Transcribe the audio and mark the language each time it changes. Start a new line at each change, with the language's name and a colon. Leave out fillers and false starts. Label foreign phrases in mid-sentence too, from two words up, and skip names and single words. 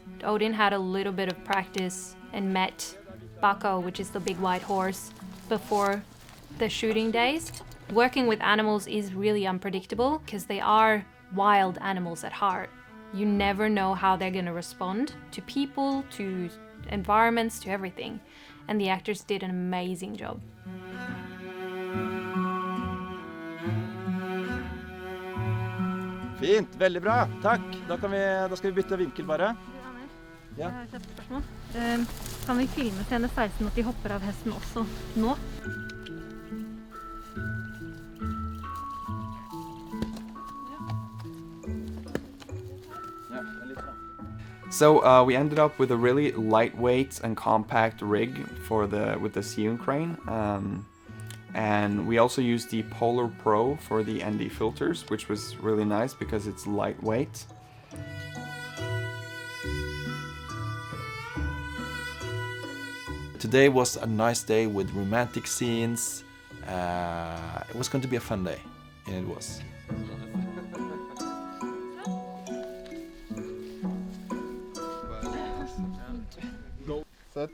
English: Odin had a little bit of practice and met Bako, which is the big white horse, before the shooting days. Working with animals is really unpredictable because they are wild animals at heart. You never know how they're going to respond to people, to environments, to everything. And the actors did an amazing job.
Norwegian: Fint, veldig bra. Takk. Da skal vi bytte vinkel bare. Jeg har et spørsmål. Kan vi filme scene 16 at de hopper av hesten også nå?
English: So we ended up with a really lightweight and compact rig with the Seon crane, and we also used the Polar Pro for the ND filters, which was really nice because it's lightweight. Today was a nice day with romantic scenes. It was going to be a fun day, and it was.
Norwegian: Sett.